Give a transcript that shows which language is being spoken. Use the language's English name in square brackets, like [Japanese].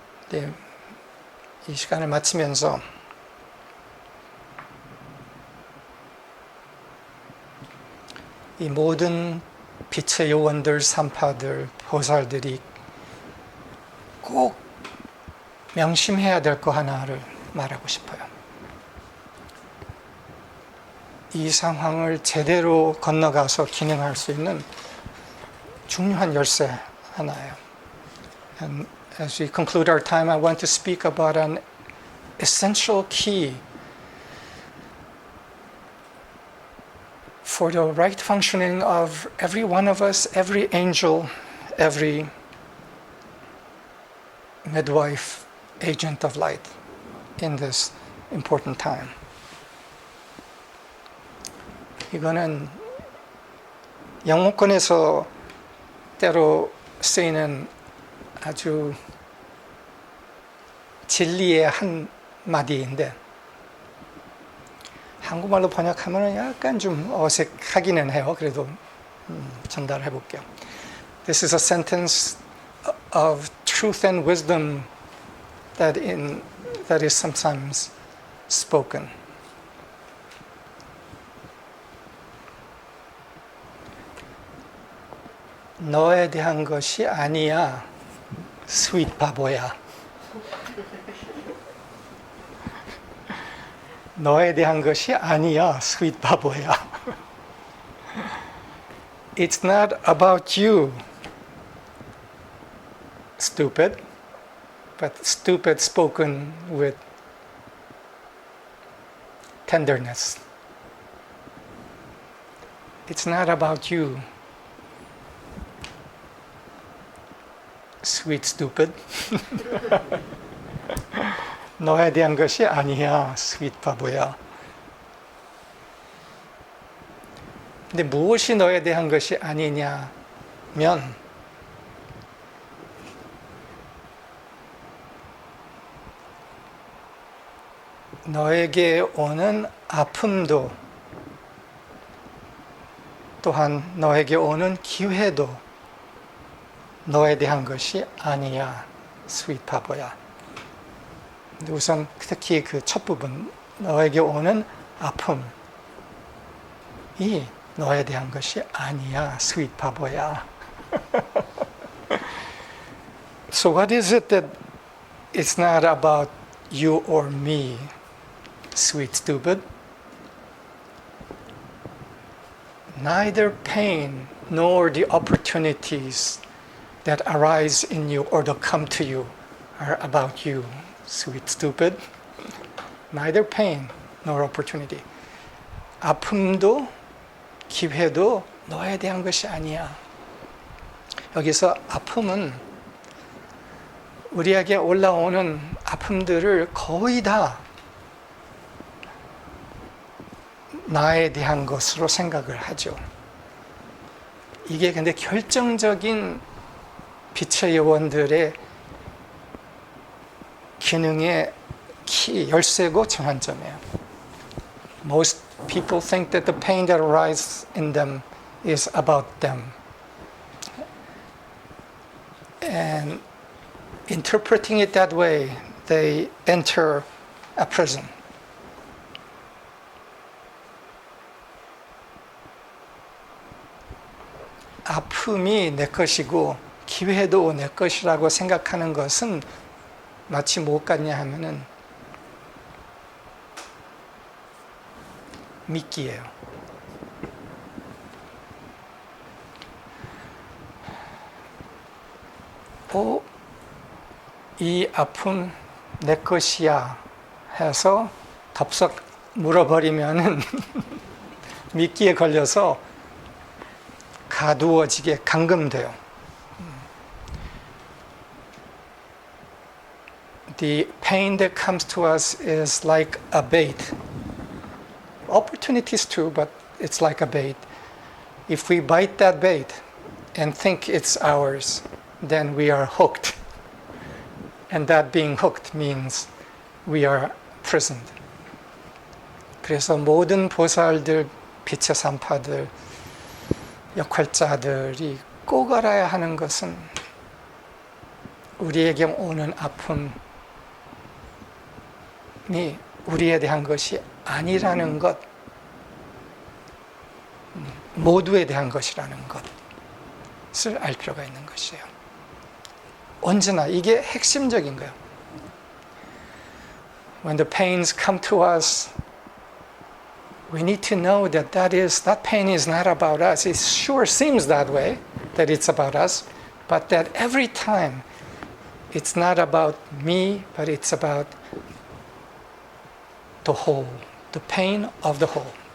[Korean] 네, 이 시간을 마치면서 이 모든 빛의 요원들, 산파들, 보살들이 꼭 명심해야 될 거 하나를 말하고 싶어요. 이 상황을 제대로 건너가서 기능할 수 있는 중요한 열쇠 하나예요. [English] And as we conclude our time, I want to speak about an essential key for the right functioning of every one of us, every angel, every midwife, agent of light in this important time. [Korean] 이거는 영문권에서 때로 쓰이는 아주 진리의 한 마디인데 한국말로 번역하면 약간 좀 어색하기는 해요. 그래도 전달해 볼게요. [English] This is a sentence of truth and wisdom that is sometimes spoken. [Korean] 너에 대한 것이 아니야, 스윗 바보야. 너에 대한 것이 아니야, 스윗 바보야. [English] It's not about you, stupid, but stupid spoken with tenderness. It's not about you, sweet stupid. [Korean] 너에 대한 것이 아니야, 스윗 바보야. 근데 무엇이 너에 대한 것이 아니냐면 너에게 오는 아픔도 또한 너에게 오는 기회도 너에 대한 것이 아니야, 스윗 바보야. 근데 우선 특히 그 첫 부분, 너에게 오는 아픔이 너에 대한 것이 아니야, 스윗 바보야. [English] So what is it that it's not about you or me, sweet stupid? Neither pain nor the opportunities that arise in you or that come to you are about you, sweet stupid. Neither pain nor opportunity. [Korean] 아픔도 기회도 너에 대한 것이 아니야. 여기서 아픔은 우리에게 올라오는 아픔들을 거의 다 나에 대한 것으로 생각을 하죠. 이게 근데 결정적인 빛의 여원들의 기능의 열쇠고 전환점이에요. [English] Most people think that the pain that arises in them is about them. And interpreting it that way, they enter a prison. [Korean] 아픔이 내 것이고 기회도 내 것이라고 생각하는 것은 마치 못 같냐 하면은 미끼예요. 이 아픔 내 것이야 해서 덥석 물어버리면은 미끼에 걸려서 가두어지게 감금돼요. [English] The pain that comes to us is like a bait. Opportunities too, but it's like a bait. If we bite that bait and think it's ours, then we are hooked. And that being hooked means we are prisoned. [Korean] 그래서 모든 보살들, 빛의 산파들, 역할자들이 꼭 알아야 하는 것은 우리에게 오는 아픔이 우리에 대한 것이 아니라는 것, 모두에 대한 것이라는 것을 알 필요가 있는 것이에요. 언제나 이게 핵심적인 거예요. [English] When the pains come to us, we need to know that that pain is not about us. It sure seems that way, that it's about us, but that every time it's not about me, but it's about the whole, the pain of the whole.